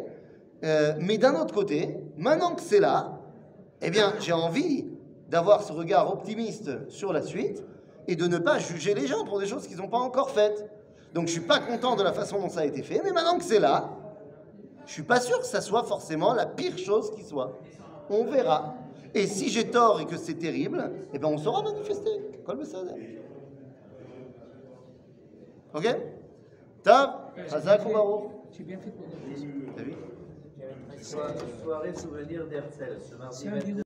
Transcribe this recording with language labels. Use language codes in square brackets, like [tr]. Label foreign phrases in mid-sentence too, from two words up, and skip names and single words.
[fr] Mais d'un autre côté, maintenant que c'est là, eh bien, j'ai envie d'avoir ce regard optimiste sur la suite et de ne pas juger les gens pour des choses qu'ils n'ont pas encore faites. Donc je suis pas content de la façon dont ça a été fait, mais maintenant que c'est là, je suis pas sûr que ça soit forcément la pire chose qui soit. On verra. Et si j'ai tort et que c'est terrible, eh ben on saura manifester. [he] כל בסדר. Ok? טוב, חזק וברוך. [fr] J'ai bien fait pour T'as vu? Soirée souvenir d'Herzl, ce mardi C'est un 22